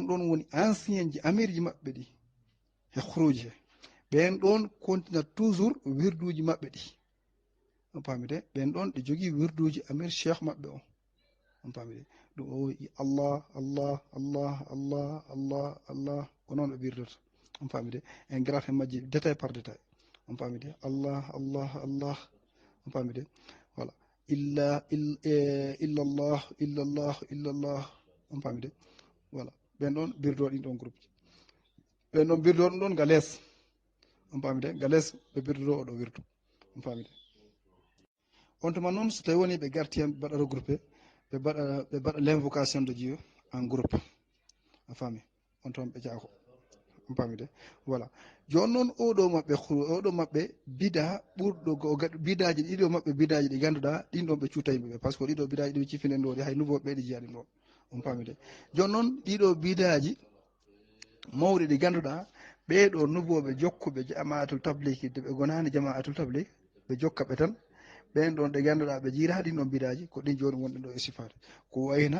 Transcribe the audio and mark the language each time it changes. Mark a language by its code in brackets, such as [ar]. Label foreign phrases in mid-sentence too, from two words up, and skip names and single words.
[ff] ɗon woni ancien ji amir ji maɓɓe ɗi he huruji he ɓen ɗon [fr] continua toujours [ff] wirduji maɓɓe ɗi on paamide ɓen ɗon ɗi jogui wirduji amir cheikh maɓɓe o on paamide ɗum o wi [ar] allah allah allah allah allah allah [ff] ko noon ɓe wirdata on paamide en garat hen majji [fr] détail par détail [ff] on paamide [ar] allah allah allah [ff] on paamide voilà [ar] illallah illallah illallah [ff] on paamide voilà ɓen ɗon birdo ɗin ɗon groupe ji ɓen ɗon birdo ɗum ɗon ga less on paamide ga less ɓe birdoto oɗo wirdu on paamide on tuma noon so tawi woni ɓe garti hen ɓe mbaɗa regroupé ɓe mbaɗa [fr] l' invocation de Dieu en groupe [ff] a faami on toon ɓe jaako on paamide voilà joni noon oɗo maɓɓe bida ɓurɗo bidaji ɗiɗo maɓɓe bidaji ɗi ganduɗa ɗin ɗon ɓe cuuta yimɓeɓe par ce que ɗiɗo bidaji ɗi cifinen ɗo ɗi hay nouveau ɓe ɗi jiya ɗin ɗon on paamide joni noon ɗiɗo bidaji mawɗi ɗi ganduɗa ɓeɗo nouveau ɓe jokkuɓe jama'atul tablique ɓe gonani jama'atul tablique ɓe jokka ɓe tan ɓen ɗon ɗe ganduɗa ɓe jiira ɗin ɗon bidaji ko ɗin joni wonɗen ɗo e sifade ko wayna